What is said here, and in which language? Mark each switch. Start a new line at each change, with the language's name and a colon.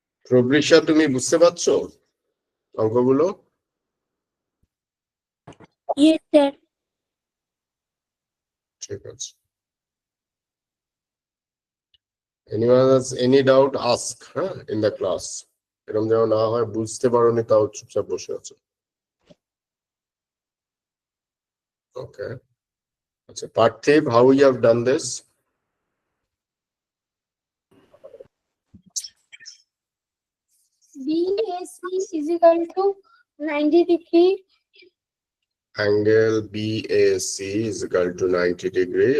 Bangla: প্রবৃষা, তুমি বুঝতে পারছো অঙ্কগুলো?
English: Yes, sir.
Bangla: ঠিক আছে।
English: Anyone has any doubt, ask in the class.
Bangla: এরকম যেন না হয় বুঝতে পারোনি তাও চুপচাপ বসে আছো।
English: Okay. আচ্ছা, Parthiv, how you have done this? BAC is equal to 90 degree. Angle BAC is equal to 90 degree.